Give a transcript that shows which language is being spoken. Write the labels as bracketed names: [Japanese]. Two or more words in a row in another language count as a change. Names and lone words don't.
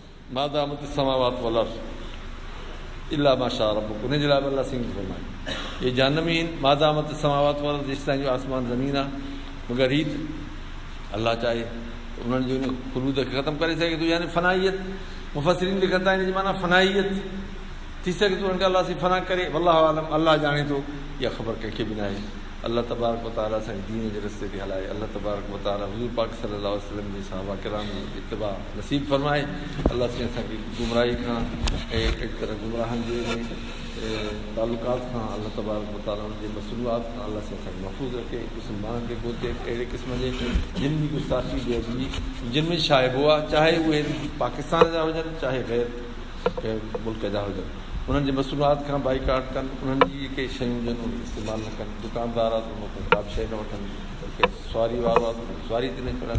[Arabic] ما دامت السماوات والأرض إلا ما شاء ربك, [Sindhi] उन जे लाइ अल्लाह सिंह फरमाए ये जहन्नमी आहिनि। [Arabic] ما دامت السماوات والأرض, [Sindhi] जेसिताईं जो आसमान ज़मीन आहे, मगर हीअ अल्लाह चाहे उन्हनि जो इन ख़ुलूद खे ख़तमु करे सघे थो, यानी फनाइयत। मुफ़सिरीन लिखनि था इन जी माना फनाइयत थी सघे थो, उनखे अलाह सी फना करे। [Arabic] والله أعلم, [Sindhi] अल्लाह ॼाणे थो, इहा ख़बर कंहिंखे बि न आहे। [Arabic] الله تبارك وتعالى [Sindhi] असांखे दीन जे रस्ते ते हलाए। [Arabic] الله تبارك وتعالى [Sindhi] हुज़ूर पाक [Arabic] صلى الله عليه وسلم [Sindhi] जे सहाबा किराम जी इत्तिबा नसीब फरमाए। अल्लाह साईं असांखे गुमराही खां ऐं अहिड़ी तरह गुमराहनि जे तालुकात खां [Arabic] الله تبارك وتعالى [Sindhi] उन जे मसरूआत खां अल्लाह साईं असांखे महफ़ूज़ रखे। मुस्लमाननि खे गोते अहिड़े क़िस्म जे जिन बि गुस्ताखी जिन में शाइबो आहे, चाहे उहे पाकिस्तान जा हुजनि चाहे गैर मुल्क जा हुजनि, उन्हनि जे मसरूआत खां बाइकाट कनि। उन्हनि जी जेके शयूं हुजनि उहे इस्तेमालु न कनि। दुकानदार आहे त उन खां का बि शइ न वठनि, सवारी वारो आहे त सवारी ते न चढ़नि।